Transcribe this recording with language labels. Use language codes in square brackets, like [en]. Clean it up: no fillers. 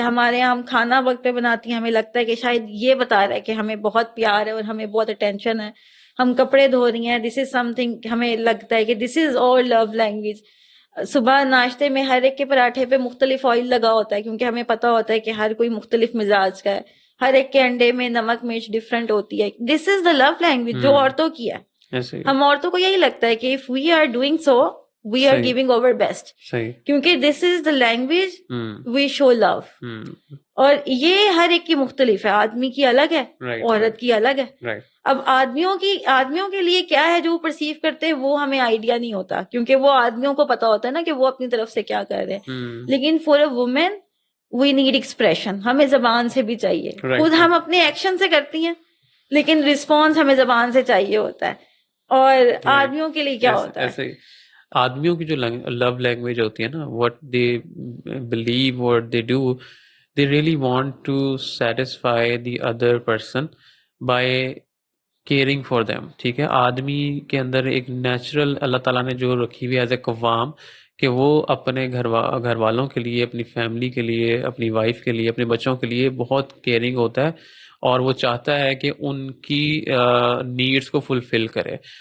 [ur] ہمارے یہاں ہم کھانا وقت پہ بناتی ہیں، ہمیں لگتا ہے کہ شاید یہ بتا رہا ہے کہ ہمیں بہت پیار ہے اور ہمیں بہت اٹینشن ہے. ہم کپڑے دھو رہی ہیں، [en] this is something, [ur] ہمیں لگتا ہے کہ [en] This is all love language. [ur] صبح ناشتے میں ہر ایک کے پراٹھے پہ مختلف آئل لگا ہوتا ہے کیونکہ ہمیں پتا ہوتا ہے کہ ہر کوئی مختلف مزاج کا ہے. ہر ایک کے انڈے میں نمک مرچ ڈفرینٹ ہوتی ہے. [en] this is the love language [ur] جو عورتوں کی ہے. ایسے ہی ہم عورتوں کو یہی لگتا ہے کہ [en] if we are doing so we are [ur] صحیح. [en] giving our best, [ur] صحیح. [en] کیونکہ this is the language we show love. [ur] اور یہ ہر ایک کی مختلف ہے. آدمی کی الگ ہے, عورت کی الگ ہے. [en] Right. [ur] اب آدمیوں کے لیے کیا ہے جو وہ پرسیو کرتے ہیں وہ ہمیں آئیڈیا نہیں ہوتا, کیونکہ وہ آدمیوں کو پتا ہوتا ہے نا کہ وہ اپنی طرف سے کیا کر رہے ہیں. لیکن [en] For a woman we need expression. [ur] ہمیں زبان سے بھی چاہیے. خود ہم اپنے ایکشن سے کرتی ہیں لیکن رسپانس ہمیں زبان سے چاہیے ہوتا ہے. اور آدمیوں کے لیے کیا ہوتا ہے؟ ایسے آدمیوں کی جو لو لینگویج ہوتی ہے نا, [en] what they believe, what they do, they really want to satisfy the other person by caring for them. [ur] ٹھیک ہے, آدمی کے اندر ایک نیچرل اللہ تعالیٰ نے جو رکھی ہوئی ایز اے قوام کہ وہ اپنے گھر والوں کے لیے, اپنی فیملی کے لیے, اپنی وائف کے لیے, اپنے بچوں کے لیے بہت کیئرنگ ہوتا ہے, اور وہ چاہتا ہے کہ ان کی نیڈس کو فلفل کرے.